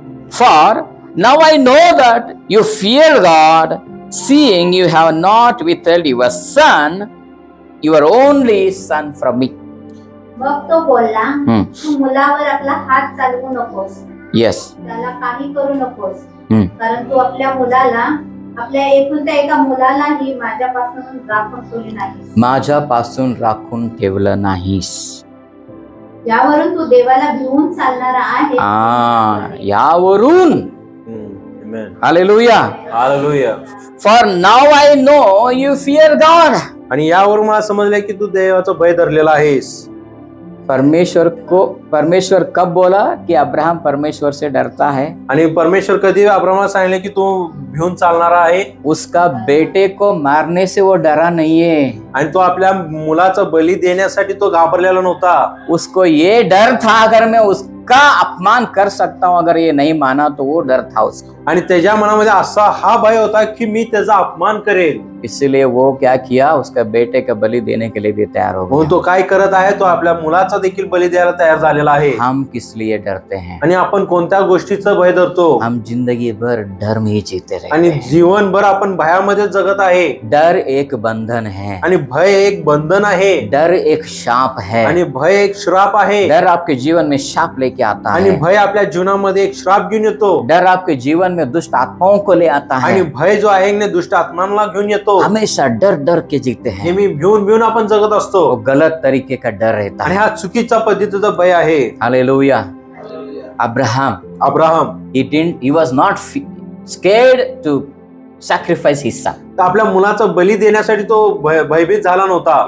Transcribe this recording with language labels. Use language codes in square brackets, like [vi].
[en] For now I know that you fear God, seeing you have not withheld your son, your only son from me. [mr] मग तो बोलला, तू मुलावर आपला हात चालवू नकोस. [en] Yes. [mr] त्याला काही करू नकोस, Hmm. कारण तू आपल्या मुलाला, आपल्या एकुलत्या एका मुलालाही माझ्यापासून राखून ठेवले नाहीस. माझ्यापासून राखून ठेवलं नाहीस. यावरून तू देवाला भिवून चालणारा आहे. यावरून. Hallelujah. Hallelujah. [en] For now I know you fear God. [mr] आणि यावरून मला समजलंय की तू देवाचं भय धरलेला आहेस. [hi] परमेश्वर कब बोला कि अब्राहम परमेश्वर से डरता है? [mr] आणि परमेश्वर कधी अब्राहमाला सांगितले की तू भिवून चालणारा आहे? [hi] उसका बेटे को मारने से वो डरा नहीं है. [mr] आणि तो आपल्या मुलाचा बली देण्यासाठी तो घाबरलेला नव्हता. [hi] उसको ये डर था अगर मैं उसका अपमान कर सकता हूँ, अगर ये नहीं माना तो वो डर था उसको. [mr] आणि त्याच्या मनामध्ये असा हा भय होता की मी त्याचा अपमान करेल. [hi] इसलिए वो क्या किया, उसका बेटे का बलि देने के लिए भी तैयार हो गया. [mr] तो काय करत आहे, तो आपल्या मुलाचा देखील बली द्यायला तयार झालेला आहे. [hi] हम किस लिए डरते हैं? [mr] आणि आपण कोणत्या गोष्टीचं भय धरतो? [hi] हम जिंदगी भर डर में ही जीते रहते [mr] आणि [hi] हैं. [mr] जीवनभर आपण भयामध्ये जगत आहे. [hi] डर एक बंधन है. [mr] आणि भय एक बंधन आहे. [hi] डर एक शाप है. [mr] आणि भय एक श्राप आहे. [hi] डर आपके जीवन में शाप लेके आता [mr] आणि [hi] है. [mr] भय आपल्या जीवनामध्ये एक श्राप घेऊन येतो. [hi] डर आपके जीवन में दुष्ट आत्माओं को ले आता [mr] आणि [hi] है. [mr] भय जो आहे ने दुष्ट आत्मांना घेऊन येतो. [hi] हमेशा डर डर के जीते हैं. [mr] नेहमी भिवून आपण जगत असतो. [hi] वो गलत तरीके का डर रहता [mr] आणि [hi] है. [mr] हा चुकीचा पद्धतीचा भय आहे. Hallelujah. [en] Abraham he was not scared to sacrifice his son. [mr] तर आपल्या मुलाचा बली देण्यासाठी तो भयभीत झाला नव्हता.